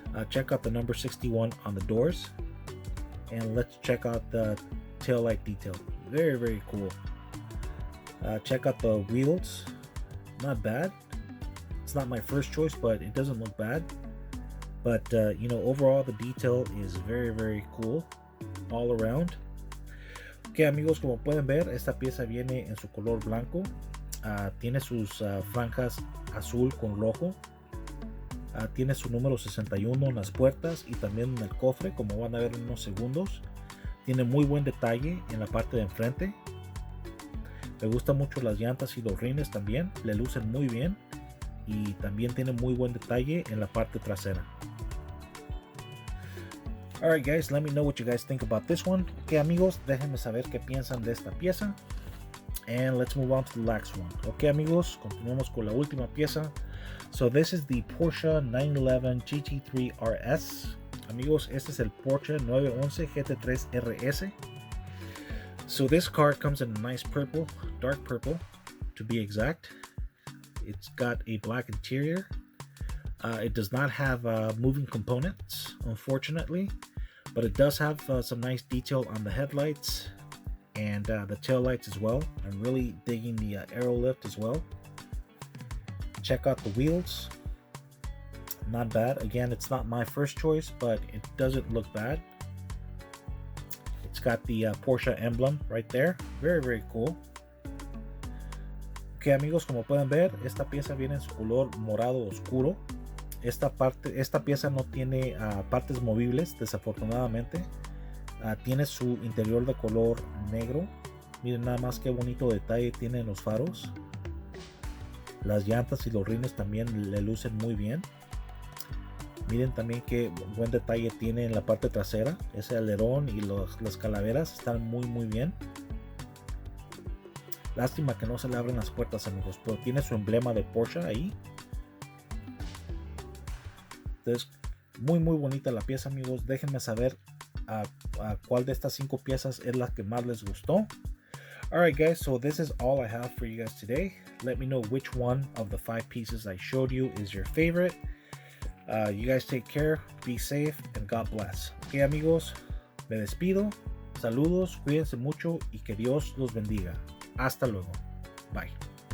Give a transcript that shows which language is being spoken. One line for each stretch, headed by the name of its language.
English: Check out the number 61 on the doors. And let's check out the tail light detail. Very, very cool. Check out the wheels. Not bad. It's not my first choice, but it doesn't look bad. But you know, overall the detail is very, very cool all around.
Spanish: Ok amigos, como pueden ver, esta pieza viene en su color blanco. Tiene sus franjas azul con rojo. Tiene su número 61 en las puertas y también en el cofre, como van a ver en unos segundos. Tiene muy buen detalle en la parte de enfrente. Me gustan mucho las llantas y los rines también, le lucen muy bien. Y también tiene muy buen detalle en la parte trasera.
English: Alright guys, let me know what you guys think about this one.
Spanish: Ok amigos, déjenme saber qué piensan de esta pieza.
English: And let's move on to the next one.
Spanish: Ok amigos, continuamos con la última pieza.
English: So this is the Porsche 911 Gt3 Rs.
Spanish: Amigos, este es el Porsche 911 Gt3 Rs.
English: So this car comes in a nice purple, dark purple to be exact. It's got a black interior. It does not have moving components, unfortunately, but it does have some nice detail on the headlights and the tail lights as well. I'm really digging the aero lift as well. Check out the wheels. Not bad. Again, it's not my first choice, but it doesn't look bad. It's got the Porsche emblem right there. Very, very cool.
Spanish: Ok amigos, como pueden ver, esta pieza viene en su color morado oscuro. Esta pieza no tiene partes movibles, desafortunadamente. Tiene su interior de color negro. Miren nada más qué bonito detalle tiene en los faros. Las llantas y los rines también le lucen muy bien. Miren también qué buen detalle tiene en la parte trasera. Ese alerón y las calaveras están muy, muy bien. Lástima que no se le abren las puertas amigos, pero tiene su emblema de Porsche ahí. Entonces, muy muy bonita la pieza amigos. Déjenme saber a cuál de estas 5 piezas es la que más les gustó.
English: Alright guys, so this is all I have for you guys today. Let me know which one of the 5 pieces I showed you is your favorite. You guys take care, be safe, and God bless.
Spanish: Ok amigos, me despido. Saludos, cuídense mucho y que Dios los bendiga. Hasta luego. Bye.